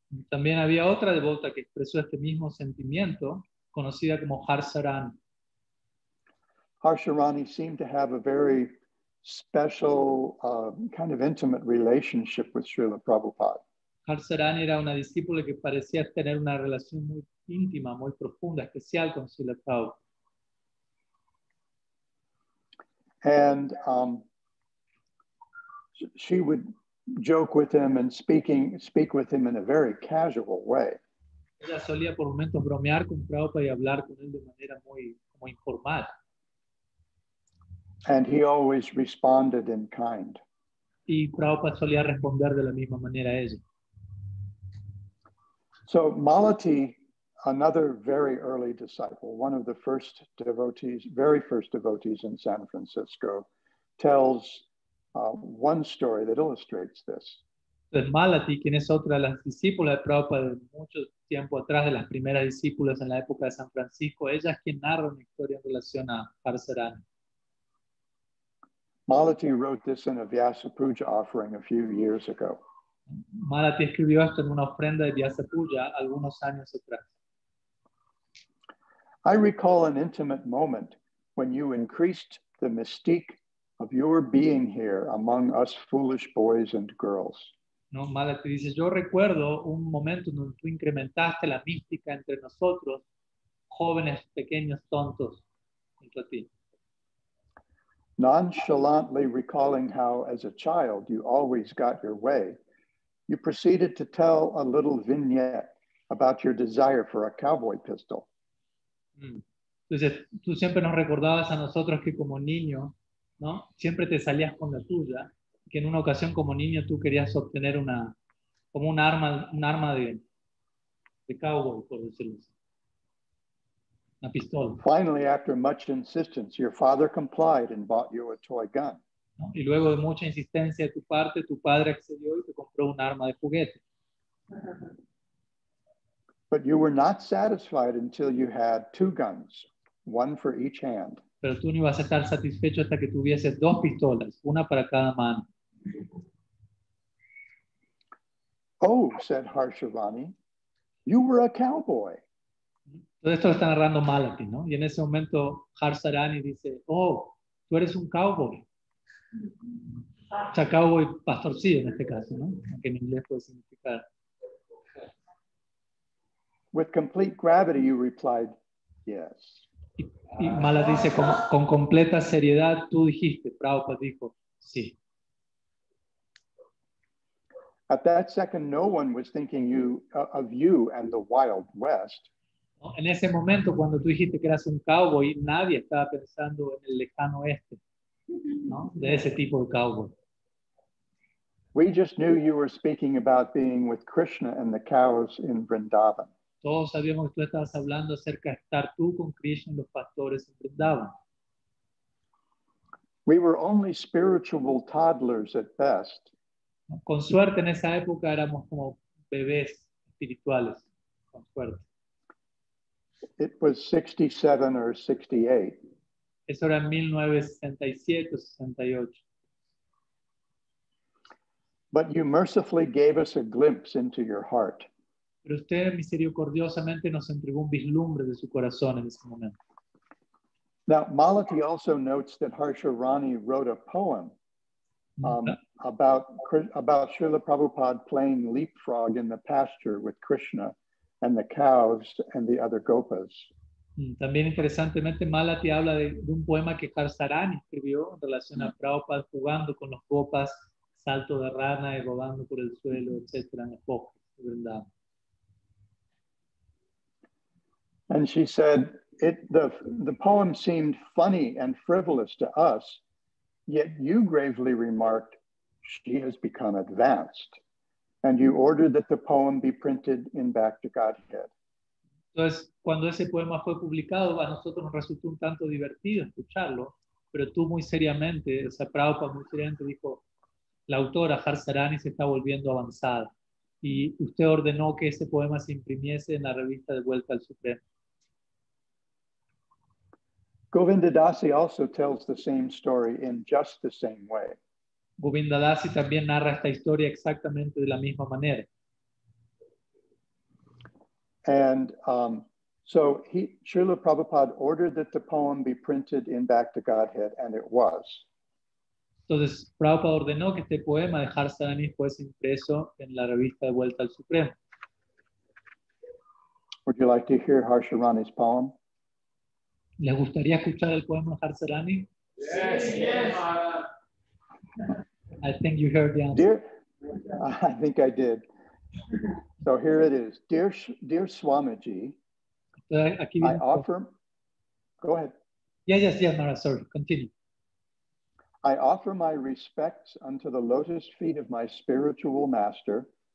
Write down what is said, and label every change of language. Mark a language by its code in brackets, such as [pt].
[es] También había otra devota que expresó este mismo sentimiento, conocida como Harsharani. [en] Harsharani seemed to have a very special kind of intimate relationship with Srila Prabhupada. [es] Harsharani era una discípula que parecía tener una relación muy íntima, muy profunda, especial con Srila Prabhupada. [en] And she would joke with him and speak with him in a very casual way. [es] Ella solía por momentos bromear con Prabhupada y hablar con él de manera muy como informal. [en] And he always responded in kind. [es] Y Prabhupada solía responder de la misma manera a ella. [en] So Malati, another very early disciple, one of the first devotees, very first devotees in San Francisco, tells one story that illustrates this. [es] Entonces Malati, quien es otra de las discípulas de Prabhupada de mucho tiempo atrás, de las primeras discípulas en la época de San Francisco, ella es quien narra una historia en relación a Harsarani. [en] Malati wrote this in a Vyasa Puja offering a few years ago. [es] Malati escribió esto en una ofrenda de Vyasa Puja algunos años atrás. [en] I recall an intimate moment when you increased the mystique of your being here among us foolish boys and girls. [es] ¿No? Malati dice, yo recuerdo un momento en donde tú incrementaste la mística entre nosotros, jóvenes, pequeños, tontos, junto a ti. [en] Nonchalantly recalling how, as a child, you always got your way, you proceeded to tell a little vignette about your desire for a cowboy pistol. [es] Entonces, tú siempre nos recordabas a nosotros que como niño, ¿no? Siempre te salías con la tuya, que en una ocasión como niño tú querías obtener como un arma de cowboy, por decirlo así. Una pistola. [en] Finally, after much insistence, your father complied and bought you a toy gun. [es] ¿No? Y luego de mucha insistencia de tu parte, tu padre accedió y te compró un arma de juguete. [en] But you were not satisfied until you had two guns, one for each hand. [es] Pero tú no ibas a estar satisfecho hasta que tuvieses dos pistolas, una para cada mano. [en] Oh, said Harshavani, you were a cowboy. [es] Todo esto lo está narrando Malati, ¿no? Y en ese momento Harsarani dice, oh, tú eres un cowboy. O sea, cowboy pastorcillo en este caso, ¿no? Aunque en inglés puede significar. [en] With complete gravity, you replied, yes. [es] Y Malati dice, con completa seriedad, tú dijiste, Prabhupada dijo, sí. [en] At that second, no one was thinking of you and the Wild West. [es] ¿No? En ese momento, cuando tú dijiste que eras un cowboy, nadie estaba pensando en el lejano oeste, ¿no? De ese tipo de cowboy. [en] We just knew you were speaking about being with Krishna and the cows in Vrindavan. [es] Todos sabíamos que tú estabas hablando acerca de estar tú con Krishna y los pastores en Vrindavan. [en] We were only spiritual toddlers at best. [es] Con suerte en esa época éramos como bebés espirituales, con suerte. [en] It was 67 or 68. [es] Eso era en 1967 o 68. [en] But you mercifully gave us a glimpse into your heart. [es] Pero usted misericordiosamente nos entregó un vislumbre de su corazón en ese momento. [en] Now, Malati also notes that Harsharani wrote a poem about Srila Prabhupada playing leapfrog in the pasture with Krishna and the cows and the other gopas. [es] También interesantemente Malati habla de un poema que Harsarani escribió en relación a Prabhupada jugando con los gopas, salto de rana y rodando por el suelo, etcétera, en los bosques de Vrindavan. [en] And she said, the poem seemed funny and frivolous to us, yet you gravely remarked, she has become advanced. And you ordered that the poem be printed in Back to Godhead. [es] Entonces, cuando ese poema fue publicado, a nosotros nos resultó un tanto divertido escucharlo, pero tú muy seriamente, o sea, Prabhupada muy seriamente dijo, la autora Harsarani se está volviendo avanzada. Y usted ordenó que ese poema se imprimiese en la revista de Vuelta al Supremo. [en] Govindadasi also tells the same story in just the same way. [es] Govindadasi también narra esta historia exactamente de la misma manera. [en] And so Srila Prabhupada ordered that the poem be printed in Back to Godhead, and it was. [es] Entonces, Prabhupada ordenó que este poema de Harsarani fuese impreso en la revista de Vuelta al Supremo. [en] Would you like to hear Harsharani's poem? [es] ¿Les gustaría escuchar el poema de Harsarani? [en] Yes, yes. I think you heard the answer. I think I did. So here it is. Dear Swamiji, [es] Aquí [en] I [es] viene. [en] offer, go ahead. Yes, Mara, sorry, continue. I offer my respects unto the lotus feet of my spiritual master,